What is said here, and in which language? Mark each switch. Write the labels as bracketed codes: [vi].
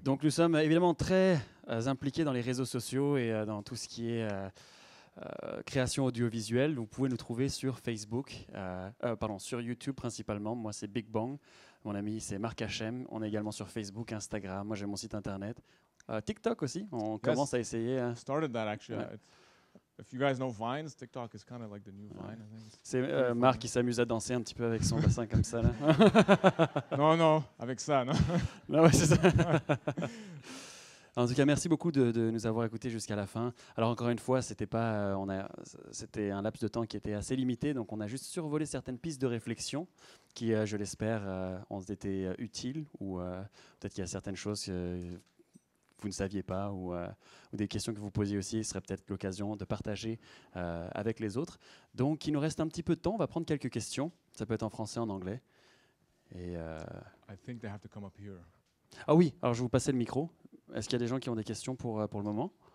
[fr] Donc nous sommes évidemment très impliqués dans les réseaux sociaux et dans tout ce qui est création audiovisuelle. Vous pouvez nous trouver sur Facebook, sur YouTube principalement. Moi c'est Big Bang, mon ami c'est Marc Hachem. On est également sur Facebook, Instagram. Moi j'ai mon site internet. TikTok aussi, on commence à essayer. [en] Started that actually. [fr] Ouais. [en] If you guys know Vines, TikTok is kind of like the new Vine, I think. [fr] C'est Marc qui s'amuse à danser un petit peu avec son bassin comme ça là. Non, avec ça, non. Non, ouais, c'est ça. En tout cas, merci beaucoup de nous avoir écoutés jusqu'à la fin. Alors encore une fois, c'était un laps de temps qui était assez limité, donc on a juste survolé certaines pistes de réflexion qui, je l'espère, ont été utiles, ou peut-être qu'il y a certaines choses que vous ne saviez pas, ou des questions que vous posiez aussi. Ce serait peut-être l'occasion de partager avec les autres. Donc il nous reste un petit peu de temps, on va prendre quelques questions. Ça peut être en français, en anglais. Et, [en] I think they have to come up here. [fr] ah oui, alors je vais vous passer le micro. Est-ce qu'il y a des gens qui ont des questions pour le moment?